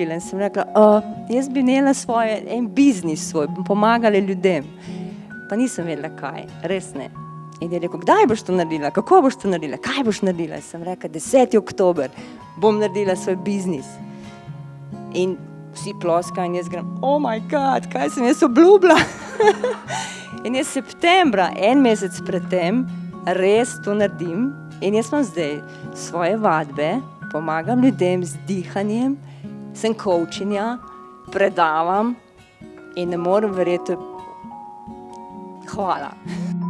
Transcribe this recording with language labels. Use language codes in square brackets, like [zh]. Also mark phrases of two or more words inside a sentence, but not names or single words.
[sl] In sem rekla, jaz bi imela en biznis svoj, pomagala ljudem. Pa nisem vedela kaj, res ne. In je rekel, kdaj boš to naredila, kako boš to naredila, kaj boš naredila? In sem rekla, 10. oktober bom naredila svoj biznis. In vsi ploskajo in jaz grem, [en] oh my god, [sl] kaj sem jaz obljubila? In jaz septembra, en mesec pred tem, res to naredim. In jaz imam zdaj svoje vadbe, pomagam ljudem z dihanjem, sem coachinja, predavam in ne morem verjeti, hvala.